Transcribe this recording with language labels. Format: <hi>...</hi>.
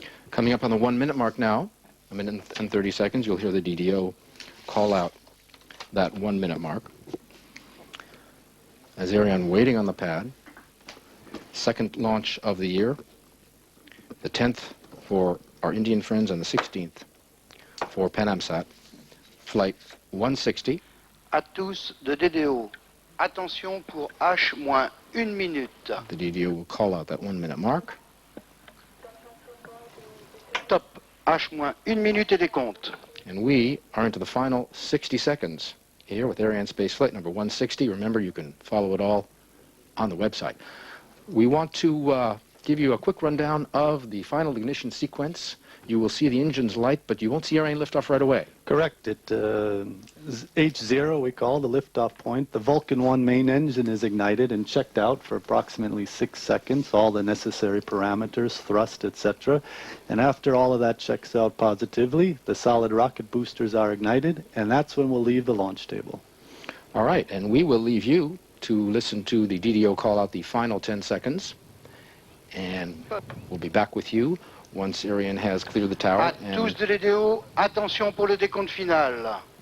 <en>Coming up on the 1-minute mark now, a minute and 30 seconds, you'll hear the DDO call out that 1-minute mark. As Ariane waiting on the pad, second launch of the year, the 10th for our Indian friends and the 16th for PanAmSat, flight 160.</en> <fr>À tous de DDO. Attention pour H-1 minute.</fr> <en>The DDO will call out that 1-minute mark.</en> <fr>Top. H-1 minute et décompte.</fr> <en>And we are into the final 60 seconds here with Ariane Space Flight number 160. Remember, you can follow it all on the website. We want to give you a quick rundown of the final ignition sequence. You will see the engines light, but you won't see Ariane liftoff right away. Correct. It H0, we call the liftoff point. The Vulcan 1 main engine is ignited and checked out for approximately 6 seconds, all the necessary parameters, thrust, etc. And after all of that checks out positively, the solid rocket boosters are ignited, and that's when we'll leave the launch table. All right, and we will leave you to listen to the DDO call out the final 10 seconds, and we'll be back with you once Ariane has cleared the tower.</en> <fr>À tous de DDO, attention pour le décompte final.</fr>